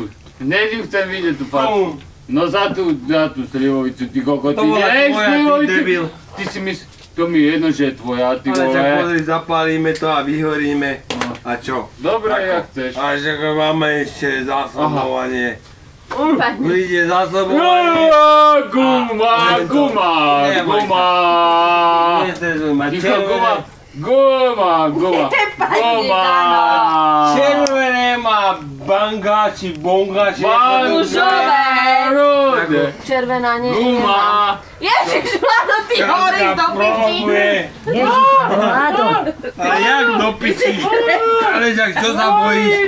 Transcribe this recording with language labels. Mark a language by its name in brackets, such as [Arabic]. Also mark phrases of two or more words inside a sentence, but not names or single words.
[Slovak] Hneď ju chcem vidieť tú facku. No za tú slivovicu, ty kokot, To ty bola nech tvoja, ty slivovicu. debil. Ty si myslíš, to mi je jedno, že je tvoja, ty Ale čak vole. pozri, zapálime to a vyhoríme. A čo? Dobre, Ako? jak chceš. A že máme ešte zásobovanie. Pani. Príde zásobovanie. Guma, guma, guma. Nestresuj ma. Ticho, guma. Guma, guma. Guma. Červené má banga, či bonga, či... Banžové. Červená, nie. Guma. Ježiš, Vlado, ty horíš do piči. Ježiš, Vlado. ale jak do piči? Ale však čo sa bojíš?